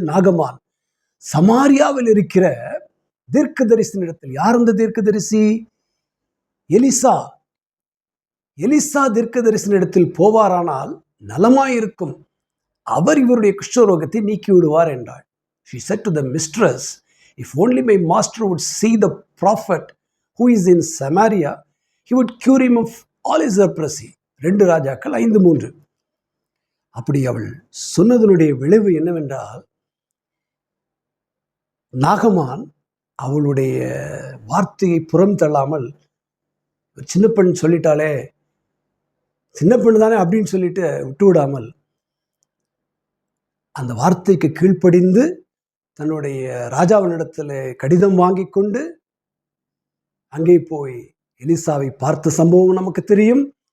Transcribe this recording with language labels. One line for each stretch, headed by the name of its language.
Tamil: நாகமான் சமாரியாவில் இருக்கிற தீர்க்கதரிசனிடத்தில். யார் அந்த தீர்க்கதரிசி? எலிசா. எலிசா தீர்க்கதரிசனிடத்தில் போவாரானால் நலமாயிருக்கும், அவர் இவருடைய குஷ்டரோகத்தை நீக்கி விடுவார் என்றாள்.
English: She said to the mistress, if only my master would see the prophet who is in Samaria, he would cure him of all his leprosy.
Tamil: 2 ராஜாக்கள் 5:3. அப்படி அவள் சொன்னதனுடைய விளைவு என்னவென்றால், நாகமான் அவளுடைய வார்த்தையை புறம் தள்ளாமல், சின்ன பெண் சொல்லிட்டாலே, சின்ன பெண் தானே அப்படின்னு சொல்லிட்டு விட்டு விடாமல், அந்த வார்த்தைக்கு கீழ்ப்படிந்து தன்னுடைய ராஜாவினிடத்தில் கடிதம் வாங்கி கொண்டு அங்கே போய் எலிசாவை பார்த்த சம்பவம் நமக்கு தெரியும்.